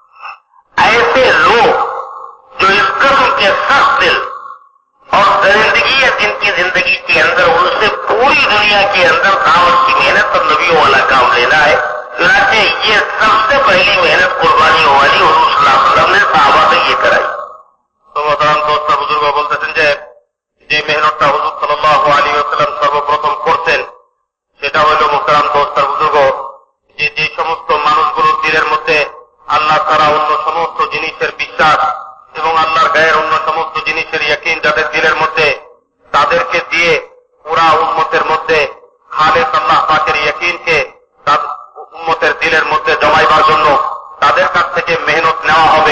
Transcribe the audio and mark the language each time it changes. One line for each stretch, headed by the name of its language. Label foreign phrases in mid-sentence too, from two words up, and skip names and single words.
Urdu: ایسے لوگ جو اس قسم کے سخت دل اور درندگی ہے جن کی زندگی کے اندر، ان سے پوری دنیا کے اندر دعوت کی محنت اور نبیوں والا کام لینا ہے. چنانچہ یہ سب سے پہلی محنت قربانیوں والی حضور
Arabic: صلی اللہ علیہ وسلم
Urdu: نے صحابہ سے یہ کرائی. تو محترم دوست بزرگ
Bangla: বলতেছেন যে মেহনতটা হুজুর
Arabic: صلى الله عليه وسلم
Bangla: সর্বপ্রথম করতেন, সেটা হলো
Urdu: محترم دوست بزرگ,
Bangla: যে সমস্ত মানুষগুলোর দিলের মধ্যে আল্লাহ ছাড়া অন্য সমস্ত জিনিসের বিশ্বাস এবং আল্লাহর গায়ের অন্য সমস্ত জিনিসের ইয়াকিন যাদের দিলের মধ্যে, তাদেরকে দিয়ে পুরা উম্মতের মধ্যে খালেস আল্লাহ পাকের ইয়াকিনকে উম্মতের দিলের মধ্যে জমাইবার জন্য তাদের কাছ থেকে মেহনত নেওয়া হবে।